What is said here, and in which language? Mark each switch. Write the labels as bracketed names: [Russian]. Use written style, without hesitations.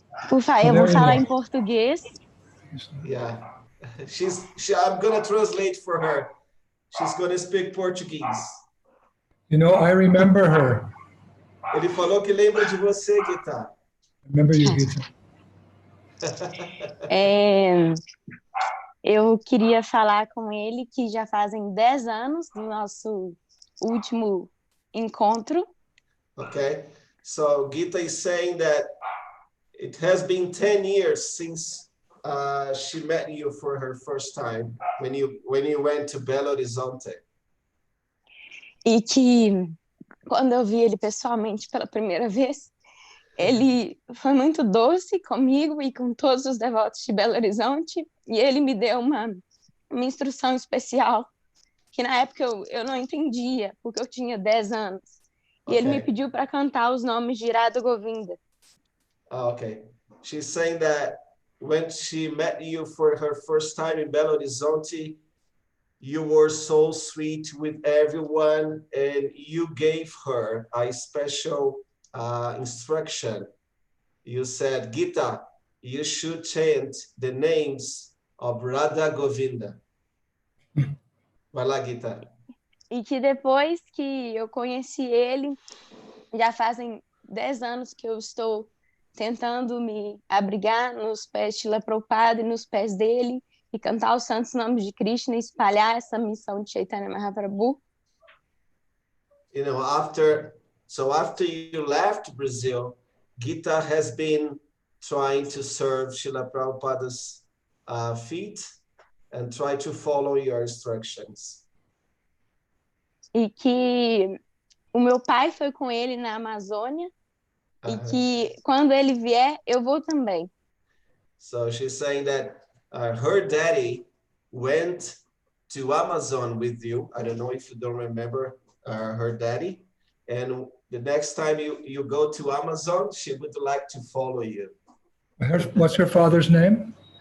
[Portuguese] Eu vou falar em português. [English] Yeah. I'm going to translate for her. She's going to speak Portuguese. You know, I remember her. [Portuguese] Ele falou que lembra de você, Gita. [English] Remember you, Gita. [Portuguese] Eu queria falar com ele que já fazem 10 anos do nosso último encontro. [English] Okay. So Gita is saying that it has been 10 years since she met you for her first time when you went to Belo Horizonte. [Portuguese] E que quando eu vi ele pessoalmente pela primeira vez, ele foi muito doce comigo e com todos os devotos de Belo Horizonte, e ele me deu uma instrução especial, que na época eu não entendia, porque eu tinha 10 anos. E ele me pediu para cantar os nomes de Radha Govinda. [English] Oh, okay. She's saying that when she met you for her first time in Belo Horizonte, you were so sweet with everyone, and you gave her a special instruction. You said, Gita, you should chant the names of Radha Govinda. [Portuguese] Vai lá, Gita. E que depois que eu conheci ele, já fazem 10 anos que eu estou tentando me abrigar nos pés de Srila Prabhupada e nos pés dele, e cantar os santos nomes de Krishna e espalhar essa missão de Chaitanya Mahaprabhu. [English] You know, after you left Brazil, Gita has been trying to serve Srila Prabhupada's feet and try to follow your instructions. [Portuguese] E que o meu pai foi com ele na Amazônia, e que quando ele vier, eu vou também. [English] So she's saying that her daddy went to Amazon with you. I don't know if you don't remember her daddy. And the next time you go to Amazon, she would like to follow you. What's her father's name?